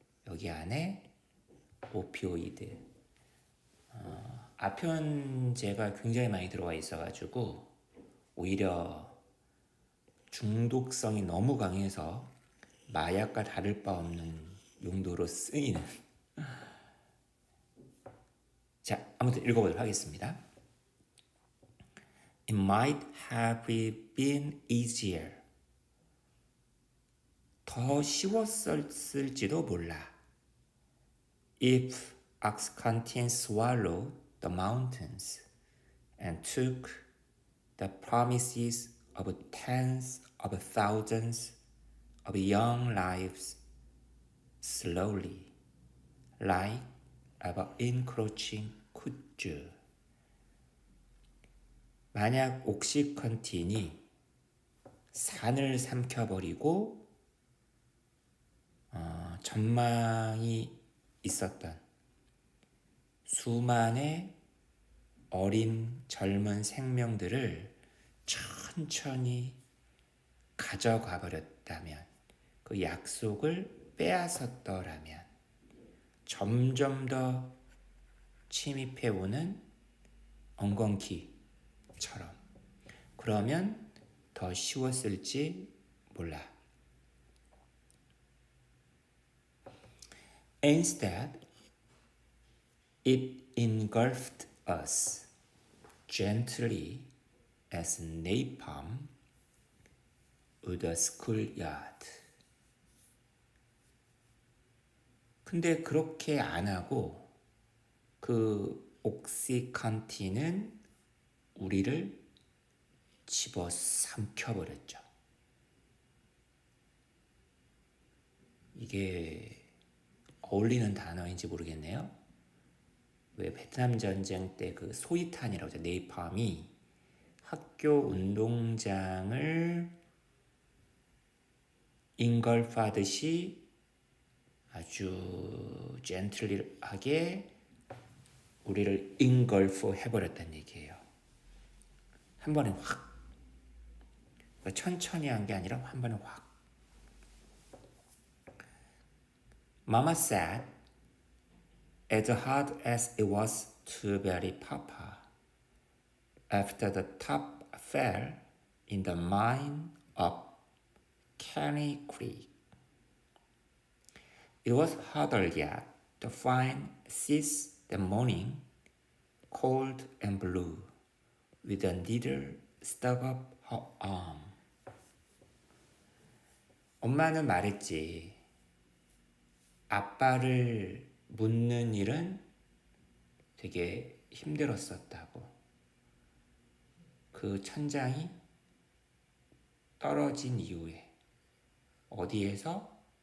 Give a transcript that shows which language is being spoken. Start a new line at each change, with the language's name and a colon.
Korean: 여기 안에 오피오이드, 아편제가 굉장히 많이 들어가 있어가지고 오히려 중독성이 너무 강해서 마약과 다를 바 없는 용도로 쓰이는. 자, 아무튼 읽어보도록 하겠습니다.
English: It might have been easier.
Korean: 더 쉬웠을지도 몰라.
English: If Oxycontin swallowed the mountains and took the promises of tens of thousands of young lives slowly, like an encroaching kudzu.
Korean: 만약 옥시컨틴이 산을 삼켜버리고 전망이 있었던 수많은 어린 젊은 생명들을 천천히 가져가 버렸다면, 그 약속을 빼앗았더라면, 점점 더 침입해오는 엉겅퀴처럼, 그러면 더 쉬웠을지 몰라.
English: Instead, it engulfed us gently as napalm would a schoolyard.
Korean: 근데 그렇게 안 하고 그 옥시컨틴은 우리를 집어삼켜버렸죠. 이게 어울리는 단어인지 모르겠네요. 왜 베트남 전쟁 때 그 소위탄이라고 하죠. 네이팜이 학교 운동장을 잉걸파듯이 아주 젠틀리하게 우리를 잉걸프 해버렸다는 얘기예요. 한 번에 확. 천천히 한 게 아니라 한 번에 확.
English: Mama said, as hard as it was to bury Papa, after the top fell in the mine of Caney Creek. It was harder yet to find Sis that morning, cold and blue, with a needle stuck up her arm.
Korean: 엄마는 말했지. 아빠를 묻는 일은 되게 힘들었었다고. 그 천장이 떨어진 이후에 어디에서?